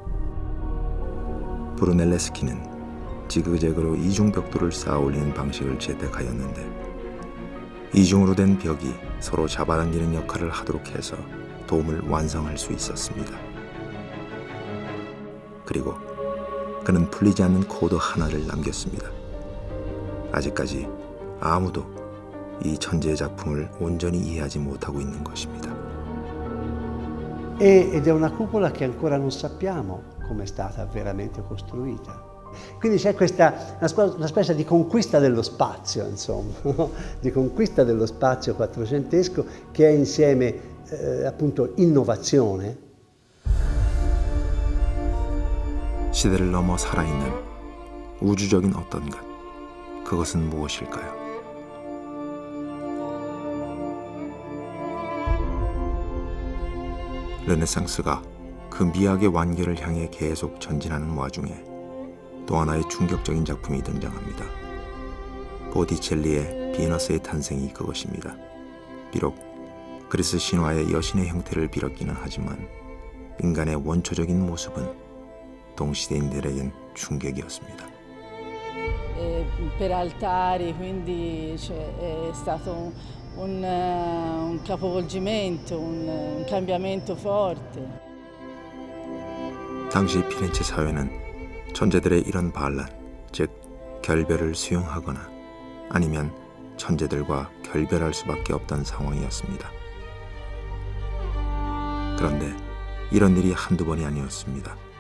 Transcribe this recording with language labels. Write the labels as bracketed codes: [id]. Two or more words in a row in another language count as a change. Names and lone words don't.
[ko] 브루넬레스키는 지그재그로 이중벽돌을 쌓아 올리는 방식을 채택하였는데 이중으로 된 벽이 서로 잡아당기는 역할을 하도록 해서 돔을 완성할 수 있었습니다. 그리고 그는 풀리지 않는 코드 하나를 남겼습니다. 아직까지 아무도 이 천재의 작품을 온전히 이해하지 못하고 있는 것입니다. [it] Ed è una cupola che ancora non sappiamo come è stata veramente costruita. Quindi c'è una specie di conquista dello spazio, insomma, di conquista dello spazio quattrocentesco che è insieme appunto innovazione. [ko] 시대를 넘어 살아있는 우주적인 어떤 것, 그것은 무엇일까요? 르네상스가 그 미학의 완결을 향해 계속 전진하는 와중에 또 하나의 충격적인 작품이 등장합니다. 보티첼리의 비너스의 탄생이 그것입니다. 비록 그리스 신화의 여신의 형태를 빌었기는 하지만 인간의 원초적인 모습은 동시대인들에겐 충격이었습니다. [it] Per altari, quindi è stato un capovolgimento, un cambiamento forte. [ko] 당시 피렌체 사회는 천재들의 이런 반란, 즉 결별을 수용하거나 아니면 천재들과 결별할 수밖에 없던 상황이었습니다. 그런데 이런 일이 한두 번이 아니었습니다.